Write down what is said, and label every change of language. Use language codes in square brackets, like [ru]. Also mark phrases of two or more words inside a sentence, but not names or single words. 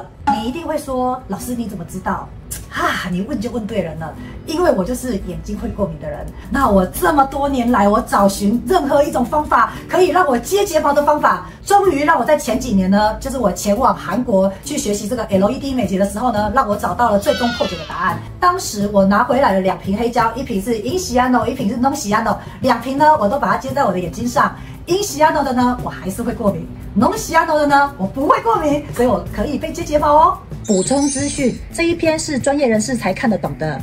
[zh] 你一定會說，老師你怎麼知道？你問就問對人了，因為我就是眼睛會過敏的人。那我這麼多年來，我找尋任何一種方法可以讓我接睫毛的方法，終於讓我在前幾年呢，就是我前往韓國去學習這個 LED 美睫的時候呢，讓我找到了最終破解的答案。當時我拿回來了2瓶黑膠，一瓶是 In Cyano， 一瓶是 Non Cyano，2瓶呢我都把它接在我的眼睛上。In Cyano 的呢，我還是會過敏；Non Cyano 的呢，我不會過敏，所以我可以被接睫毛哦。補充資訊，這一篇是專業人士才看得懂的。